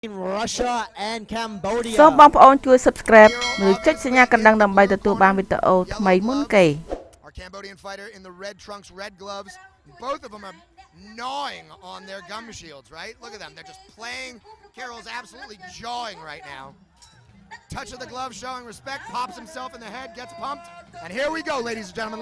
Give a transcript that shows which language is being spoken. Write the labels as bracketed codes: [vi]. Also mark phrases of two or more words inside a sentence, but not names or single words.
[en] Russia and Cambodia [km] សូមបងប្អូនជួយ subscribe ឬចុចសញ្ញាកណ្ដឹងដើម្បីទទួលបានវីដេអូថ្មីមុនគេ [en] Our Cambodian fighter in the red trunks, red gloves. Both of them are gnawing on their gum shields, right? Look at them. They're just playing. Carroll's absolutely jawing right now. Touch of the glove showing respect. Pops himself in the head, gets pumped. And here we go, ladies and gentlemen.